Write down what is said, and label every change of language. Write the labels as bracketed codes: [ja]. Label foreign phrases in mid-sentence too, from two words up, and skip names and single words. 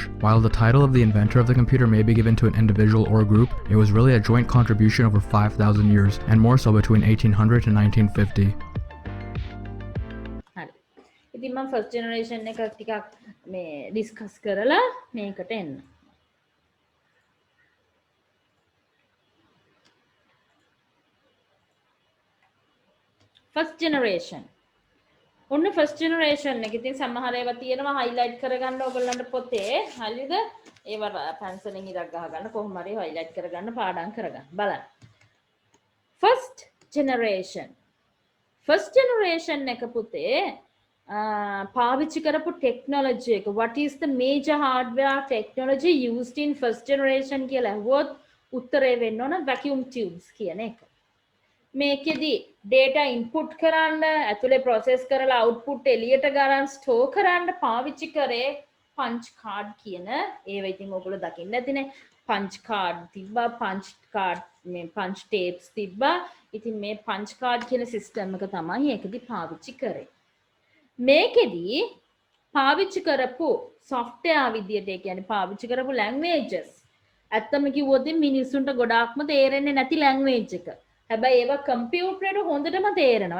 [en] While the title of the inventor of the computer may be given to an individual or group, it was really a joint contribution over 5,000 years, and more so between 1800 to 1950. [si] හරි. ඉතින් මම [en] first generation [si] එක ටිකක් මේ discuss කරලා මේකට එන්න. [en] First generation. [si] ඔන්න [en] first generation [si] එක ඉතින් සමහර ඒවා තියෙනවා highlight කරගන්න ඕගොල්ලන්ට පොතේ. හරිද? ඒවා pencil එකෙන් ඉරක් ගහගන්න කොහොම හරි highlight කරගන්න පාඩම් කරගන්න. බලන්න. [en] First generation. [si] First generation එක පුතේ පාවිච්චි කරපු technology එක. [en] What is the major hardware technology used in first generation [si] කියලා අහුවොත් උත්තරේ වෙන්න ඕන [en] vacuum tubes [si] කියන එක. මේකෙදි data input කරන්න ඇතුලේ process කරලා output එළියට ගන්න store කරන්න පාවිච්චි කරේ punch card කියන ඒව ඉතින් ඔයගොල්ලෝ දකින්න ඇතිනේ [en] punch card [si] තිබ්බා මේ [en] punch tapes [si] තිබ්බා ඉතින් මේ [en] punch card [si] කියන system එක තමයි ඒකෙදි පාවිච්චි කරේ මේකෙදි පාවිච්චි කරපු software විදියට ඒ කියන්නේ පාවිච්චි කරපු languages ඇත්තම කිව්වොත් මිනිස්සුන්ට ගොඩාක්ම තේරෙන්නේ නැති language එක හැබැයි ඒවා කම්පියුටරේට හොඳටම තේරෙනවා.